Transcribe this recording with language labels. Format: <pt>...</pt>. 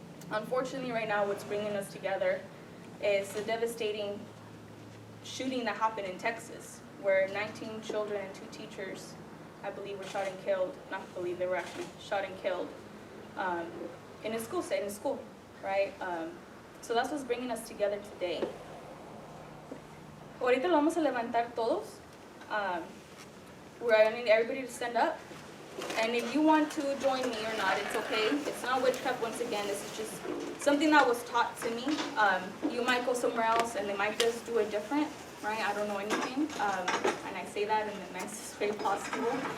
<en>Unfortunately, right now, what's bringing us together is the devastating shooting that happened in Texas, where 19 children and 2 teachers, I believe, were shot and killed. Not believe, they were actually shot and killed in a school setting, right? So that's what's bringing us together today.</en> <es>Ahorita lo vamos a levantar todos.</es> <en>I need everybody to stand up. And if you want to join me or not, it's okay. It's not witchcraft once again. This is just something that was taught to me. You might go somewhere else and they might just do it different, right? I don't know anything. And I say that in the nicest way possible.</en>